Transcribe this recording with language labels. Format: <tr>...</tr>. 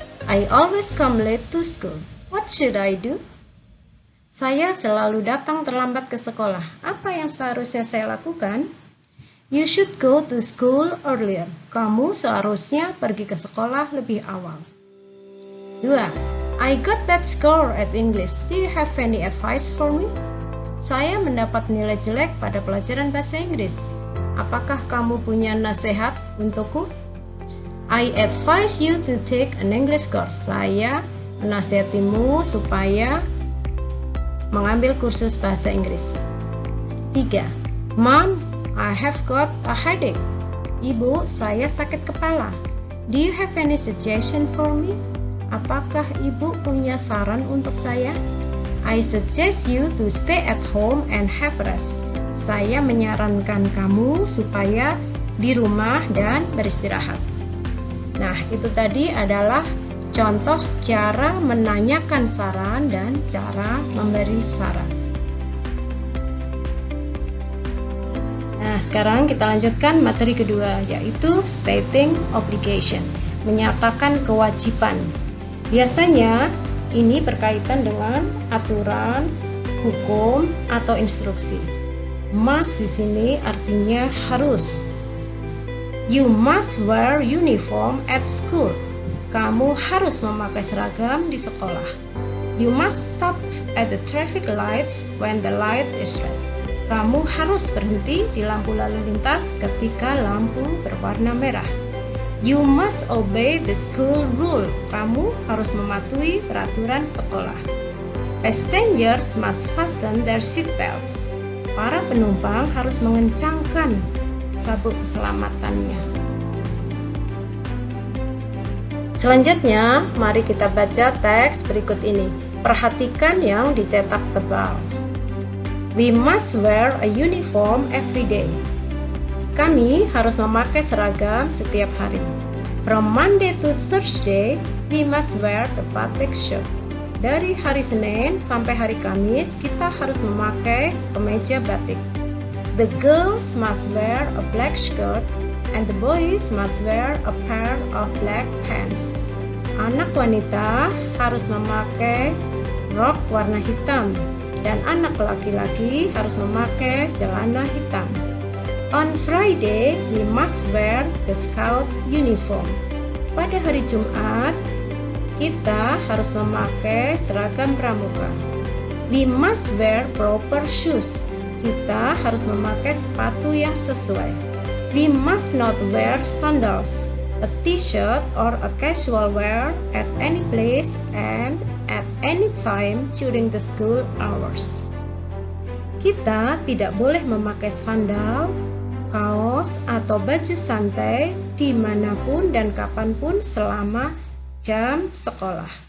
<en>I always come late to school. What should I do?</en> <id>Saya selalu datang terlambat ke sekolah. Apa yang seharusnya saya lakukan?</id> <en>You should go to school earlier.</en> <id>Kamu seharusnya pergi ke sekolah lebih awal. 2.</id> <en>I got bad score at English. Do you have any advice for me?</en> <id>Saya mendapat nilai jelek pada pelajaran bahasa Inggris. Apakah kamu punya nasihat untukku?</id> <en>I advise you to take an English course.</en> <id>Saya menasihatimu supaya mengambil kursus bahasa Inggris. 3.</id> <en>Mom, I have got a headache.</en> <id>Ibu, saya sakit kepala.</id> <en>Do you have any suggestion for me?</en> <id>Apakah ibu punya saran untuk saya?</id> <en>I suggest you to stay at home and have rest.</en> <id>Saya menyarankan kamu supaya di rumah dan beristirahat. Nah, itu tadi adalah contoh cara menanyakan saran dan cara memberi saran. Nah, sekarang kita lanjutkan materi kedua, yaitu</id> <en>stating obligation,</en> <id>menyatakan kewajiban. Biasanya ini berkaitan dengan aturan, hukum, atau instruksi. Must di sini artinya harus.</id> <en>You must wear uniform at school.</en> <id>Kamu harus memakai seragam di sekolah.</id> <en>You must stop at the traffic lights when the light is red.</en> <id>Kamu harus berhenti di lampu lalu lintas ketika lampu berwarna merah.</id> <en>You must obey the school rule.</en> <id>Kamu harus mematuhi peraturan sekolah.</id> <en>Passengers must fasten their seat belts.</en> <id>Para penumpang harus mengencangkan sabuk keselamatannya. Selanjutnya, mari kita baca teks berikut ini. Perhatikan yang dicetak tebal.</id> <en>We must wear a uniform every day.</en> <id>Kami harus memakai seragam setiap hari.</id> <en>From Monday to Thursday, we must wear the batik shirt.</en> <id>Dari hari Senin sampai hari Kamis, kita harus memakai kemeja batik.</id> <en>The girls must wear a black skirt and the boys must wear a pair of black pants.</en> <id>Anak wanita harus memakai rok warna hitam dan anak laki-laki harus memakai celana hitam.</id> <en>On Friday, we must wear the scout uniform.</en> <id>Pada hari Jumat, kita harus memakai seragam pramuka.</id> <en>We must wear proper shoes.</en> <id>Kita harus memakai sepatu yang sesuai.</id> <en>We must not wear sandals, a t-shirt or a casual wear at any place and at any time during the school hours.</en> <id>Kita tidak boleh memakai sandal, kaos, atau baju santai dimanapun dan kapanpun selama jam sekolah.</id>